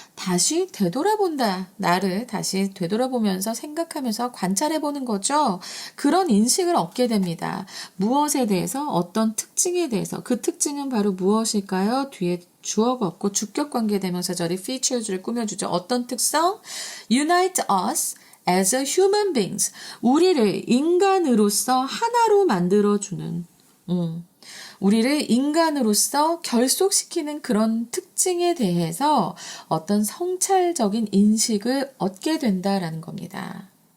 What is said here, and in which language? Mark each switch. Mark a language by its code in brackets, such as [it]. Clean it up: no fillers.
[ko] 다시 되돌아본다. 나를 다시 되돌아보면서 생각하면서 관찰해보는 거죠. 그런 인식을 얻게 됩니다. 무엇에 대해서? 어떤 특징에 대해서. 그 특징은 바로 무엇일까요? 뒤에 주어가 없고 주격관계 대명사절이 features를 꾸며주죠. 어떤 특성? [en] Unite us as a human beings. [ko] 우리를 인간으로서 하나로 만들어주는 우리를 인간으로서 결속시키는 그런 특징에 대해서 어떤 성찰적인 인식을 얻게 된다라는 겁니다.